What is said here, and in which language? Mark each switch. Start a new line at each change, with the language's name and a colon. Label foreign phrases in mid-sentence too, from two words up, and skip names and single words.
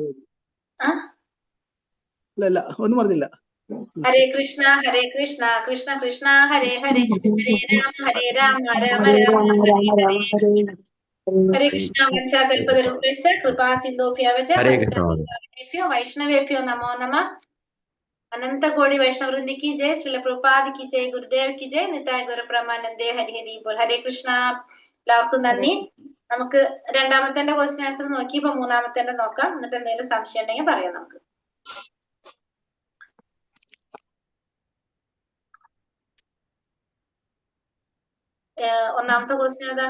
Malayalam: ഒന്നും പറഞ്ഞില്ല.
Sanskrit: ഹരേ കൃഷ്ണ ഹരേ കൃഷ്ണ കൃഷ്ണ കൃഷ്ണ ഹരേ ഹരേ ഹരേ രാമ രാമ രാമ ഹരേ ഹരേ കൃഷ്ണ. വംശാകൽപതരുഭ്യശ്ച കൃപാ സിന്ധോഭ്യവച പതിതേഭ്യോ വൈഷ്ണവേഭ്യോ നമോ നമഃ.
Hindi: अनंत कोटि वैष्णव वृंद की जय, श्रील प्रभुपाद की जय, गुरुदेव की जय,
Bangla: নিতাই গৌর প্রেমানন্দে. হরি হরি বোল.
Hindi: ഹരേ കൃഷ്ണ.
Malayalam: എല്ലാവർക്കും നന്ദി. നമുക്ക് രണ്ടാമത്തെ
English: question answer
Malayalam: നോക്കി, ഇപ്പൊ മൂന്നാമത്തെ നോക്കാം. എന്നിട്ട് എന്തെങ്കിലും സംശയം ഉണ്ടെങ്കിൽ പറയാം നമുക്ക്. ഒന്നാമത്തെ ക്വസ്റ്റ്യൻ ഏതാണ്?